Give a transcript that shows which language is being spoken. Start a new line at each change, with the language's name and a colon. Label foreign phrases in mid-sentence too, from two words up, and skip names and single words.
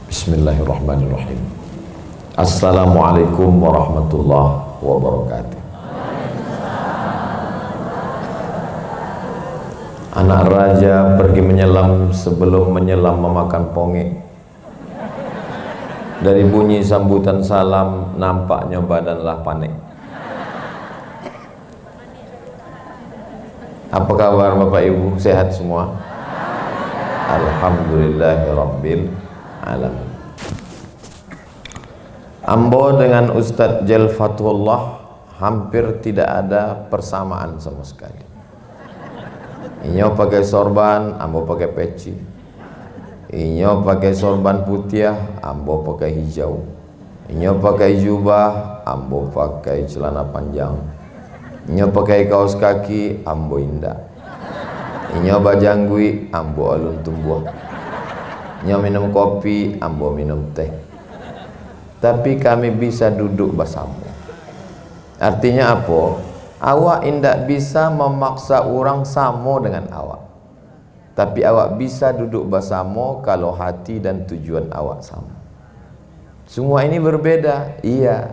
Arabic: بسم الله الرحمن الرحيم. السلام عليكم ورحمة الله وبركاته.
Indonesian: Anak raja pergi menyelam sebelum menyelam memakan ponge. Dari bunyi sambutan salam nampaknya badanlah panik. Apa kabar Bapak Ibu? Sehat semua?
Arabic: الحمد لله رب العالمين.
Indonesian: Ambo dengan Ustadz Jel Fatullah hampir tidak ada persamaan sama sekali.
Minangkabau: Inyo pakai sorban, ambo pakai peci. Inyo pakai sorban putih, ambo pakai hijau. Inyo pakai jubah, ambo pakai celana panjang. Inyo pakai kaos kaki, ambo indah. Inyo bajanggui, ambo alun tumbuh. Inyo minum kopi, ambo minum teh.
Indonesian: Tapi kami bisa duduk bersama. Artinya apa?
Minangkabau: Awak indak bisa memaksa orang sama dengan awak. Tapi awak bisa duduk bersama kalau hati dan tujuan awak sama.
Indonesian: Semua ini berbeda. Iya.